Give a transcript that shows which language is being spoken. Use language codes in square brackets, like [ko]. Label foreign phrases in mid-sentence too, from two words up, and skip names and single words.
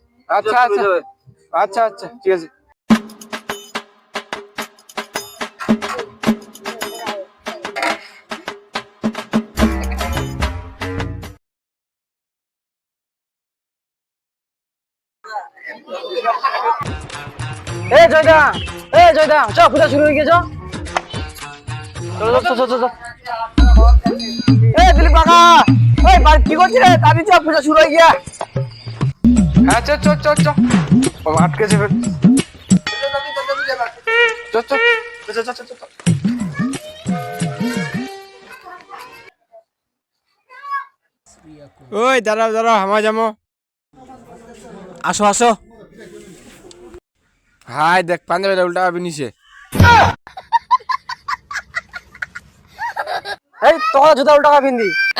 [bn] আচ্ছা আচ্ছা আচ্ছা আচ্ছা ঠিক আছে। এ জয়দা, এ জয়দা, চ পূজা শুরু হয়ে গেছে। চলো চলো চলো চলো। এ দিলীপ কাকা, ওই বাড়ি কি করছিস রে? তাড়াতাড়ি চ, পূজা শুরু হয়ে গিয়া। হ্যাঁ চ চ চ চ, আটকেছে ফের। চ চ চ চ চ চ চ। ওই দাঁড়াও দাঁড়াও, হামা যামো। আসো আসো। হাই দেখ, পাঞ্জাবিটা উল্টা ভাবে নিছে। এই তোরা জুতা উল্টা কা পিন্দি।